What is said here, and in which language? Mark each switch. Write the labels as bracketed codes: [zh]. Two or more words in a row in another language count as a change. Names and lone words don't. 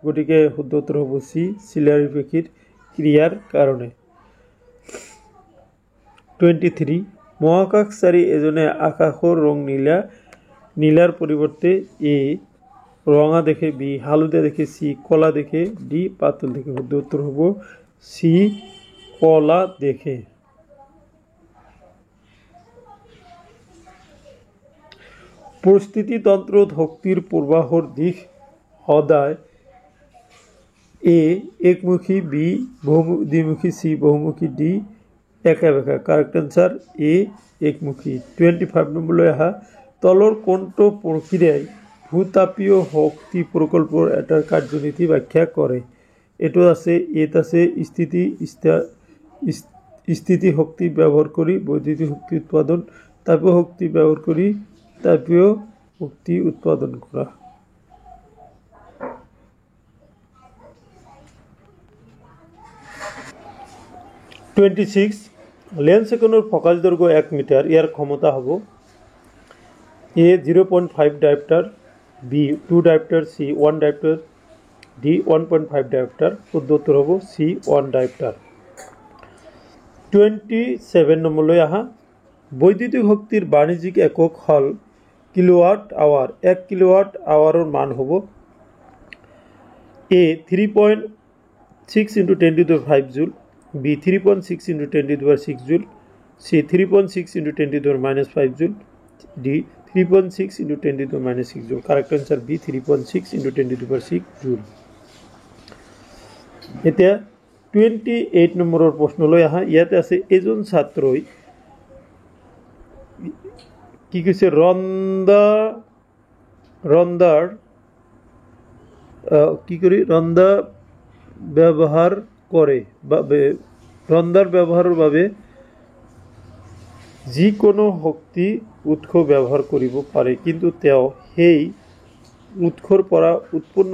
[as] গতিকে শুদ্ধ উত্তৰ হ'ব চি চিলাৰী পেশীৰ ক্ৰিয়াৰ কাৰণে 23 মহাকাশচাৰী এজনে আকাশৰ ৰং নীলাৰ পৰিৱৰ্তে এ ৰঙা দেখে বি হালধীয়া দেখে সি কলা দেখে ডি পাতল দেখে শুদ্ধ উত্তৰ হ'ব সি কলা দেখে পৰিস্থিতিতন্ত্ৰত শক্তিৰ প্ৰবাহৰ দিশ সদায় এ একমুখী বি দ্বিমুখী সি বহুমুখী ডি একা বেকা [en] correct answer [as] এ একমুখী 25 নম্বৰলৈ আহা তলৰ কোনটো প্ৰক্ৰিয়াই ভূতাপীয় শক্তি প্ৰকল্পৰ এটাৰ কাৰ্যনীতি ব্যাখ্যা কৰে এটো আছে এত আছে স্থিতি শক্তি ব্যবহার কৰি বৈদ্যুতিক শক্তি উৎপাদন তাপীয় শক্তি ব্যবহার কৰি তাপীয় শক্তি উৎপাদন কৰা 26 লেন্স এখনৰ ফোকাস দৈৰ্ঘ্য 1 মিটাৰ ইয়াৰ ক্ষমতা হ'ব এ 0.5 ডায়োপ্টাৰ বি 2 ডায়োপ্টাৰ সি 1 ডায়োপ্টাৰ ডি 1.5 ডায়োপ্টাৰ শুদ্ধ উত্তৰ হ'ব সি 1 ডায়োপ্টাৰ 27 নম্বৰলৈ আহা বৈদ্যুতিক শক্তিৰ বাণিজ্যিক একক হল [en] kilowatt hour [as] 1 [en] kilowatt hourৰ [as] মান হ'ব এ 3.6 into [en] 10 to the 5 joule B 3.6 into 10 to the power 6 joule C 3.6 into 10 to the power minus 5 joule D 3.6 into 10 to the power minus 6 joule correct answer B 3.6 into 10 to the power 6 joule [as] এতিয়া 28 নম্বৰৰ প্ৰশ্নলৈ আহা ইয়াতে আছে এজন ছাত্ৰই কি কৈছে ৰন্দাৰ কি কৰি ৰন্দা ব্যৱহাৰ কৰে ৰন্দাৰ ব্যৱহাৰৰ বাবে যিকোনো শক্তি উৎস ব্যৱহাৰ কৰিব পাৰে কিন্তু তেওঁ সেই উৎসৰ পৰা উৎপন্ন